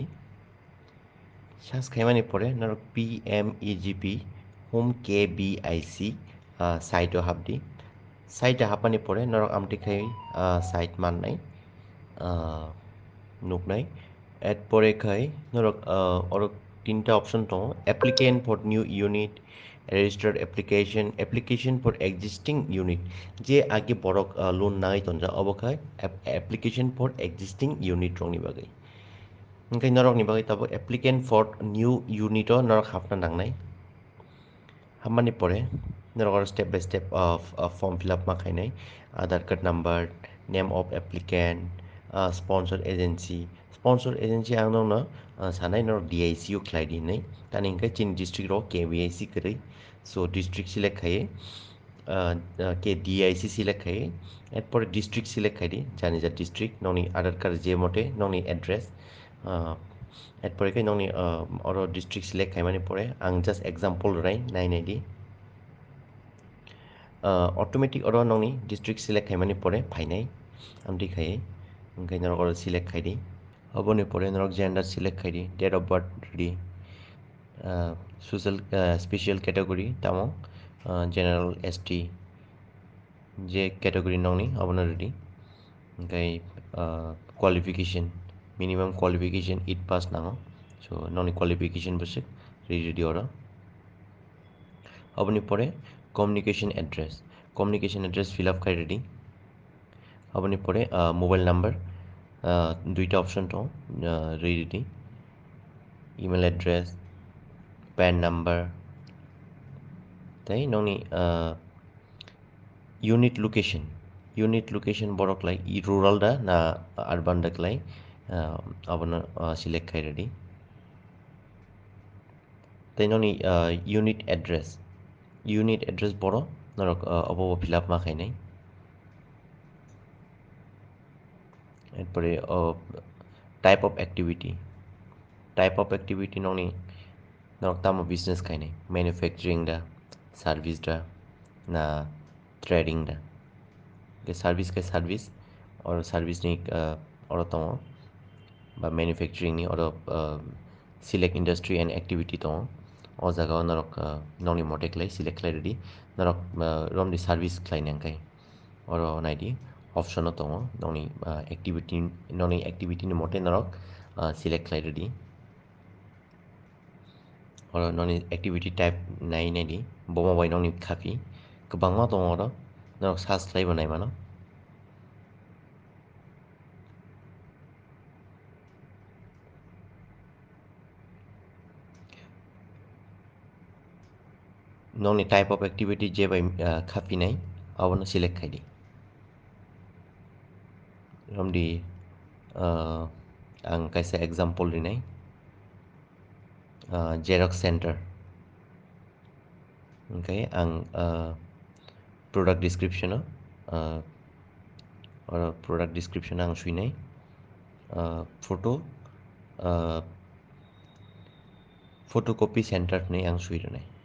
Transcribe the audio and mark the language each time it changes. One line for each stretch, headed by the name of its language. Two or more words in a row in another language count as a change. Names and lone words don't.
Kok Borok: Search khaimani pore norok PMEGP home KBIC site o habdi. Site hapani pore norok amti khai site man nai nuk nai at pore khai norok orok tinta
English: option to applicant for new unit, registered application for existing unit
Kok Borok: je age borok loan nai tonja obokai
English: application for existing unit
Kok Borok: rong ni bagai ngai norok ni bagai tabo
English: applicant for new unit
Kok Borok: o norok hafna nangnai hamani pore norok
English: step by step of form fill up
Kok Borok: ma khainai
English: Aadhaar card number, name of applicant, sponsor
Kok Borok: agency ang no sanai no DICU khlaidi nei tani kai chin district ro KBIC kri so district select khai ke DIC select khai at por district select khai di jani ja district noni
English: Aadhaar card
Kok Borok: je mote noni address at por kai noni oro district select khai mani pore ang
English: just example
Kok Borok: rai nai di automatic oro noni district select khai mani pore phainai amdi khai ngai norok oro select khai di aboni pore norok gender select khai di
English: date of birth
Kok Borok: di
English: social special category
Kok Borok: tamo general ST je category noni abona ready ngai qualification
English: minimum qualification 8 pass
Kok Borok: nango so noni qualification busik ready oro aboni pore
English: communication address fill up
Kok Borok: khai ready aboni pore
English: mobile number
Kok Borok: duita option to ready
English: email address PAN number
Kok Borok: tai noni
English: unit location
Kok Borok: borok lai rural da na urban da klai abona select khai ready tai noni
English: unit address
Kok Borok: boro norok abo
English: fill up
Kok Borok: ma khainai এরপরে
English: type of activity
Kok Borok: noni norok tamo business khainai manufacturing da service da na trading da ke
English: service or service
Kok Borok: ni oro tomo ba manufacturing ni oro
English: select industry and activity
Kok Borok: tomo o jaga norok noni motek lai select lai ready norok rom di service klai nangkai oro naidi option o tongo noni activity ni mote norok select lai ready oro noni activity type nai di bomo bai noni khapi kobangma tongo oro norok search lai banai mano noni
English: type of activity
Kok Borok: je bai khapi nai abono select khai di romdi ang kaisa example rinai
English: Xerox center okay
Kok Borok: ang
English: product description or product description
Kok Borok: ang suinai
English: photocopy center
Kok Borok: nei ang sui rinai